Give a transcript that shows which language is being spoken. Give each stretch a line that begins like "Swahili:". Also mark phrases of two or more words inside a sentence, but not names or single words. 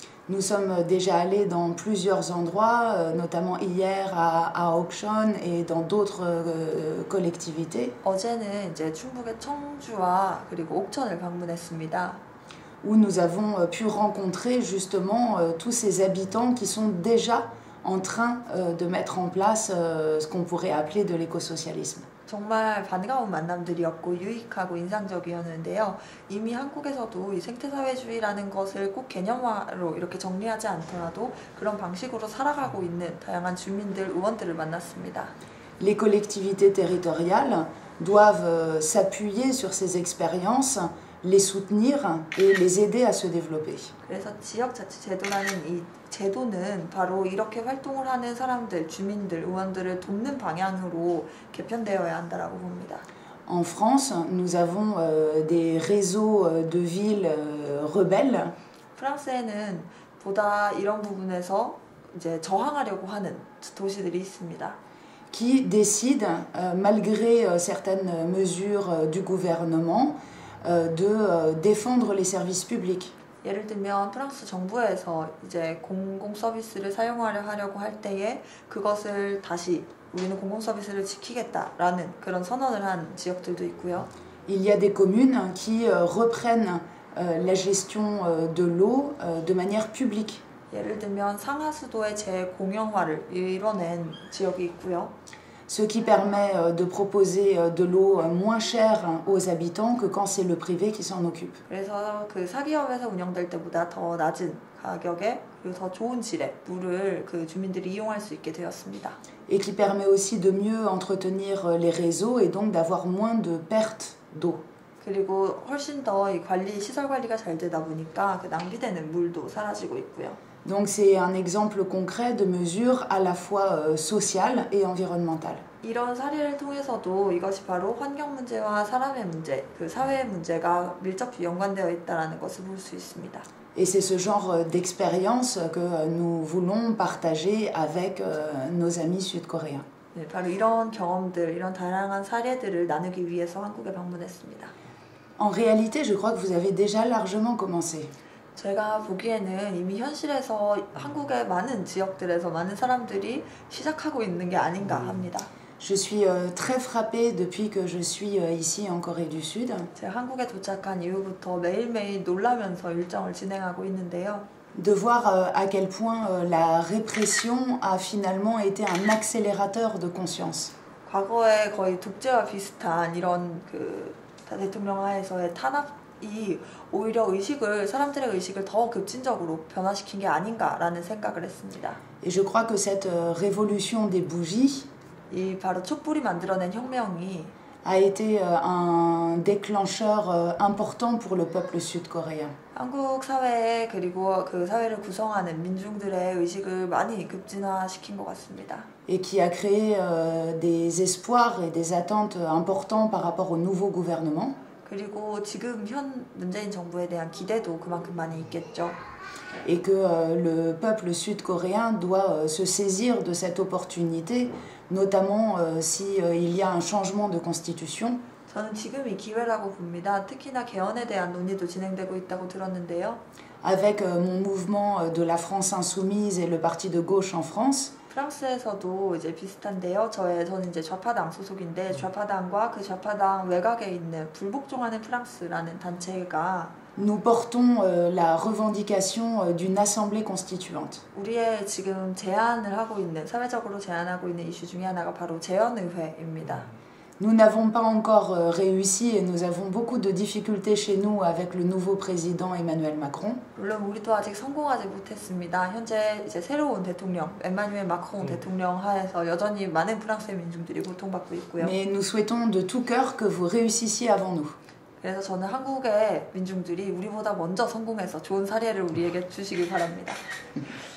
French: Nous sommes déjà allés dans plusieurs endroits, notamment hier à Auxonne et dans d'autres collectivités.
Korean: 어제는 이제 충북의 청주와 그리고 옥천을 방문했습니다.
French: Où nous avons pu rencontrer justement tous ces habitants qui sont déjà en train de mettre en place ce qu'on pourrait appeler de l'écosocialisme.
Korean: 정말 반가운 만남들이었고 유익하고 인상적이었는데요. 이미 한국에서도 이 생태사회주의라는 것을 꼭 개념화로 이렇게 정리하지 않더라도 그런 방식으로 살아가고 있는 다양한 주민들, 의원들을 만났습니다.
French: Les collectivités territoriales doivent s'appuyer sur ces expériences, les soutenir et les aider à se développer.
Korean: 그래서 지역자치제도라는 이 제도는 바로 이렇게 활동을 하는 사람들, 주민들, 의원들을 돕는 방향으로 개편되어야 한다라고 봅니다.
French: En France, nous avons des réseaux de villes rebelles.
Korean: 프랑스에는 보다 이런 부분에서 이제 저항하려고 하는 도시들이 있습니다.
French: Qui décident, malgré certaines mesures du gouvernement, de défendre les services publics.
Korean: 예를 들면 프랑스 정부에서 이제 공공 서비스를 사용하려고 할 때에 그것을 다시 우리는 공공 서비스를 지키겠다라는 그런 선언을 한 지역들도 있고요.
French: Il y a des communes qui reprennent la gestion de l'eau de manière publique.
Korean: 예를 들면 상하수도의 재공영화를 이뤄낸 지역이 있고요.
French: Ce qui permet de proposer de l'eau moins chère aux habitants que quand c'est le privé qui s'en occupe.
Korean: 그래서 그 사기업에서 운영될 때보다 더 낮은 가격에 그리고 더 좋은 질의 물을 그 주민들이 이용할 수 있게 되었습니다.
French: Et qui permet aussi de mieux entretenir les réseaux et donc d'avoir moins de pertes d'eau.
Korean: 그리고 훨씬 더 이 관리 시설 관리가 잘 되다 보니까 그 낭비되는 물도 사라지고 있고요.
French: Donc c'est un exemple concret de mesures à la fois sociales et environnementales.
Korean: 이런 사례를 통해서도 이것이 바로 환경 문제와 사람의 문제, 그 사회의 문제가 밀접히 연관되어 있다는 것을 볼 수 있습니다.
French: Et c'est ce genre d'expérience que nous voulons partager avec nos amis sud-coréens.
Korean: 네, 바로 이런 경험들, 이런 다양한 사례들을 나누기 위해서 한국에 방문했습니다.
French: En réalité, je crois que vous avez déjà largement commencé.
Korean: 제가 보기에는 이미 현실에서 한국의 많은 지역들에서 많은 사람들이 시작하고 있는 게 아닌가 합니다.
French: Je suis très frappée depuis que je suis ici en Corée du Sud.
Korean: 제가 한국에 도착한 이후부터 매일매일 놀라면서 일정을 진행하고 있는데요.
French: De voir à quel point la répression a finalement été un accélérateur de conscience.
Korean: 과거에 거의 독재와 비슷한 이런 그 대통령 하에서의 탄압이 오히려 사람들의 의식을 더 급진적으로 변화시킨 게 아닌가라는 생각을 했습니다.
French: Et je crois que cette révolution des bougies
Korean: 이 바로 촛불이 만들어낸 혁명이
French: a été un déclencheur important pour le peuple sud-coréen.
Korean: 한국 사회에 그리고 그 사회를 구성하는 민중들의 의식을 많이 급진화시킨 것 같습니다.
French: Et qui a créé des espoirs et des attentes importants par rapport au nouveau gouvernement.
Korean: 그리고 지금 현 문재인 정부에 대한 기대도 그만큼 많이 있겠죠.
French: Et que le peuple sud-coréen doit se saisir de cette opportunité, notamment s'il y a un changement de constitution.
Korean: 저는 지금이 기회라고 봅니다. 특히나 개헌에 대한 논의도 진행되고 있다고 들었는데요.
French: Avec mon mouvement de la France insoumise et le parti de gauche en France.
Korean: 프랑스에서도 이제 비슷한데요. 저는 이제 좌파당 소속인데 좌파당과 그 좌파당 외곽에 있는 불복종하는 프랑스라는 단체가
French: Nous portons la revendication d'une assemblée constituante.
Korean: 우리의 지금 사회적으로 제안하고 있는 이슈 중에 하나가 바로 재헌의회입니다.
French: Nous n'avons pas encore réussi et nous avons beaucoup de difficultés chez nous avec le nouveau président Emmanuel Macron.
Korean: 물론 우리도 아직 성공하지 못했습니다. 현재 이제 새로운 대통령, 에마뉴엘 마크롱 대통령 하에서 여전히 많은 프랑스의 민중들이 고통받고 있고요.
French: Mais nous souhaitons de tout cœur que vous réussissiez avant nous.
Korean: 그래서 저는 한국의 민중들이 우리보다 먼저 성공해서 좋은 사례를 우리에게 주시길 바랍니다.